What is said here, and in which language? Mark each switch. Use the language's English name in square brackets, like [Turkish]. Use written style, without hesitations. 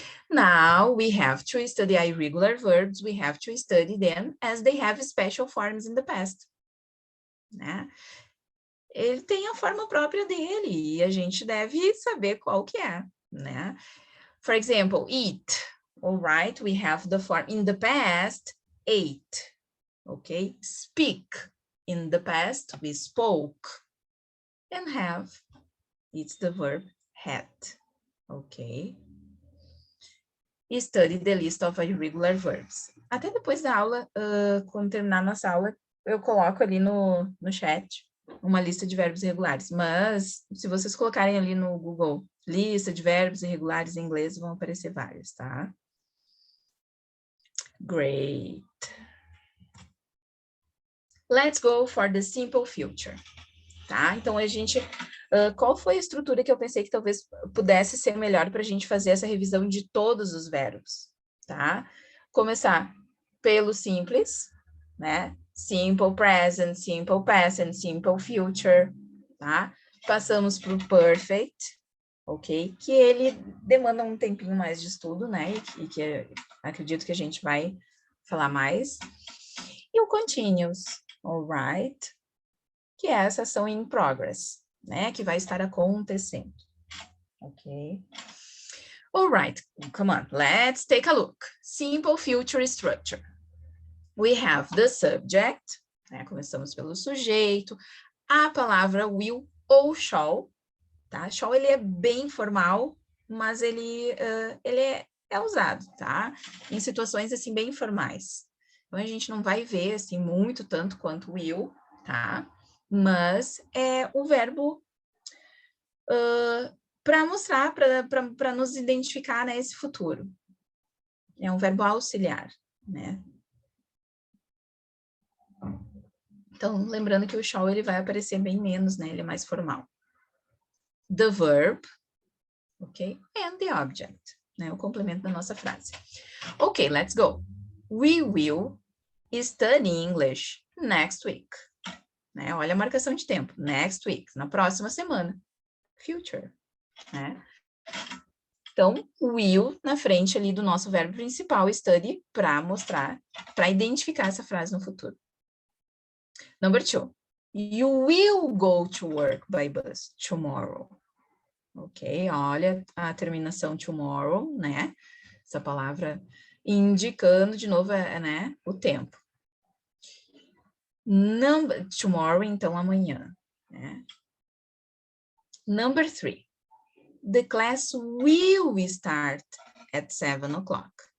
[English] Now we have to study irregular verbs. We have to study them as they have special forms in the past. [Portuguese] Né? Ele tem a forma própria dele e a gente deve saber qual que é, né? [English] For example, eat. All right, we have the form in the past, ate. Okay, speak. In the past, we spoke. And have, it's the verb had. Okay. Study the list of irregular verbs. [Portuguese] Até depois da aula, quando terminar nossa aula, eu coloco ali no chat uma lista de verbos irregulares. Mas, se vocês colocarem ali no Google, lista de verbos irregulares em inglês, vão aparecer vários, tá? [English] Great. Let's go for the simple future. [Portuguese] Tá? Então, a gente... qual foi a estrutura que eu pensei que talvez pudesse ser melhor para a gente fazer essa revisão de todos os verbos, tá? Começar pelo simples, né? [English] Simple present, simple past and simple future, tá? [Portuguese] Passamos para o perfect, ok? Que ele demanda um tempinho mais de estudo, né? E que acredito que a gente vai falar mais. E o continuous, alright? Que é essa ação [English] in progress, [Portuguese] né? Que vai estar acontecendo. Ok? [English] All right, come on, let's take a look. Simple future structure. We have the subject, né? [Portuguese] Começamos pelo sujeito, a palavra will ou shall, tá? Shall, ele é bem formal, mas ele é usado, tá? Em situações, assim, bem formais. Então, a gente não vai ver, assim, muito tanto quanto will, tá? Mas é o verbo para mostrar, para nos identificar nesse futuro. É um verbo auxiliar, né? Então, lembrando que o shall, ele vai aparecer bem menos, né? Ele é mais formal. [English] The verb, ok? And the object, né? [Portuguese] O complemento da nossa frase. [English] Ok, let's go. We will study English next week. [Portuguese] Né? Olha a marcação de tempo. [English] Next week, [Portuguese] na próxima semana. Future, né? Então, will na frente ali do nosso verbo principal, study, para mostrar, para identificar essa frase no futuro. [English] Number 2. You will go to work by bus tomorrow. [Portuguese] Ok, olha a terminação tomorrow, né? Essa palavra indicando de novo, né, o tempo. Tomorrow, então amanhã, né? [English] Number 3. The class will start at 7 o'clock.